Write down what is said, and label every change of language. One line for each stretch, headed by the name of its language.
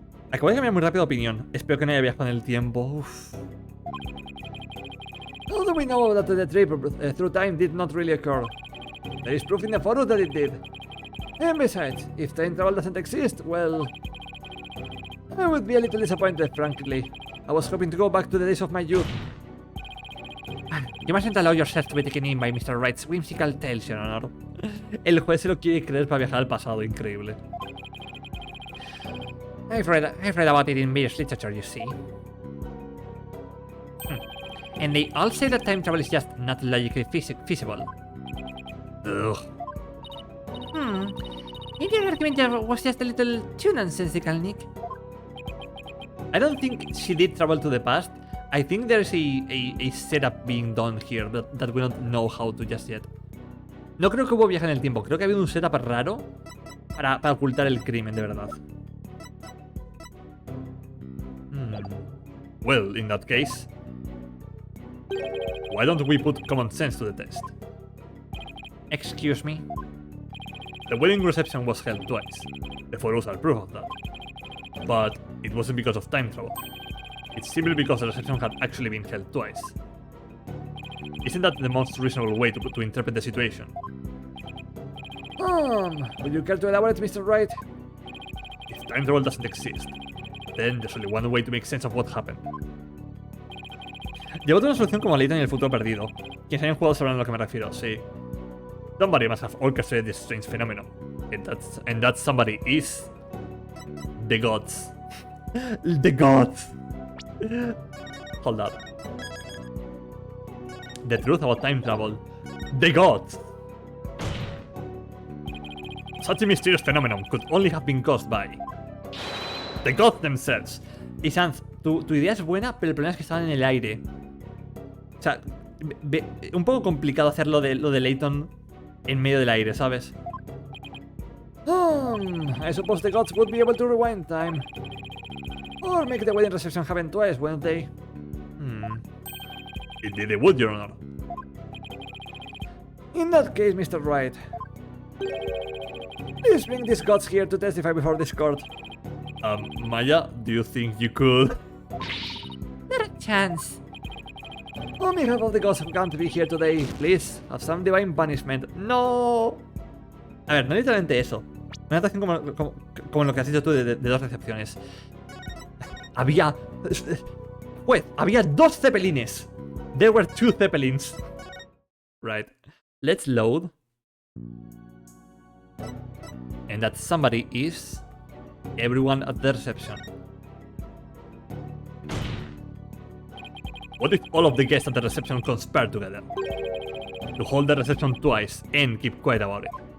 Spanish: Acabo de cambiar muy rápido de opinión. Espero que no haya viajado en el tiempo. Uf.
English: How do we know that the trip through time did not really occur? There is proof in the photos that it did. And besides, if time travel doesn't exist, well, I would be a little disappointed, frankly. I was hoping to go back to the days of my youth. You mustn't allow yourself to be taken in by Mr. Wright's whimsical tales, Your Honor.
Spanish: El juez se lo quiere creer para viajar al pasado, increíble.
English: I've read about it in various literature, you see. And they all say that time travel is just not logically feasible. Ugh. Maybe your argument was just a little too nonsensical, Nick. I don't think she did travel to the past. I think there's a setup being done here that we don't know how to just yet.
Spanish: No creo que hubo viaje en el tiempo. Creo que ha habido un setup raro para ocultar el crimen, de verdad.
English: Well, in that case, why don't we put common sense to the test? Excuse me? The wedding reception was held twice. The photos are proof of that. But it wasn't because of time travel. It's simply because the reception had actually been held twice. Isn't that the most reasonable way to interpret the situation? Would you care to elaborate, Mr. Wright? If time travel doesn't exist, then there's only one way to make sense of what happened.
Spanish: Llevo toda una solución como Leighton en el futuro perdido. Quienes hayan jugado sabrán a lo que me refiero, sí.
English: Somebody must have orchestrated this strange phenomenon. And that somebody is the gods. The gods. Hold up. The truth about time travel. The gods! Such a mysterious phenomenon could only have been caused by the gods themselves.
Spanish: Y Sanz, tu idea es buena, pero el problema es que estaban en el aire. O sea, un poco complicado hacer lo de Leighton en medio del aire, ¿sabes?
English: I suppose the gods would be able to rewind time. Or make the wedding reception happen twice, wouldn't they? Indeed they would, Your Honor. In that case, Mr. Wright, please bring these gods here to testify before this court. Maya, do you think you could? Not a chance. On behalf of the gods who come to be here today, please, have some divine punishment. No!
Spanish: A ver, no literalmente eso. Una actuación como lo que has dicho tú de dos recepciones. Había... Pues, había dos zeppelines.
English: There were two zeppelins. Right. Let's load. And that somebody is everyone at the reception. What if all of the guests at the reception conspire together? To hold the reception twice and keep quiet about it.